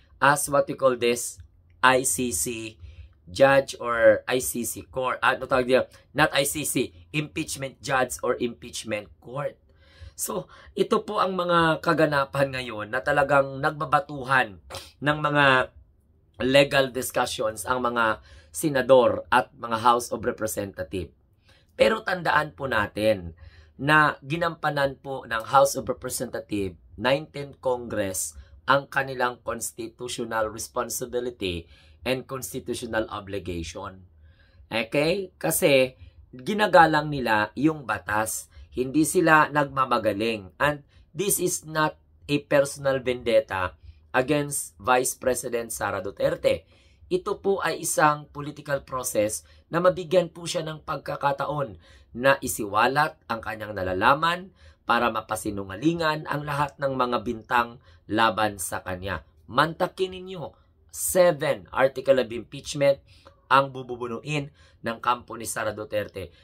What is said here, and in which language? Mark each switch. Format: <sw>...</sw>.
<en>As what we call this, ICC judge or ICC court.</en> <tl>Ano tawag niya?</tl> <en>Not ICC, impeachment judge or impeachment court.</en> <tl>So, ito po ang mga kaganapan ngayon na talagang nagbabatuhan ng mga</tl> <en>legal discussions</en> <tl>ang mga senador at mga House of Representatives. Pero tandaan po natin na ginampanan po ng House of Representatives, 19th Congress, ang kanilang</tl> <en>constitutional responsibility and constitutional obligation.</en> <tl>Okay? Kasi ginagalang nila yung batas. Hindi sila nagmamagaling.</tl> <en>And this is not a personal vendetta against Vice President Sara Duterte.</en> <tl>Ito po ay isang political process na mabigyan po siya ng pagkakataon na isiwalat ang kanyang nalalaman para mapasinungalingan ang lahat ng mga bintang laban sa kanya. Mantakin ninyo, 7 article of impeachment ang bububunuin ng kampo ni Sara Duterte.</tl>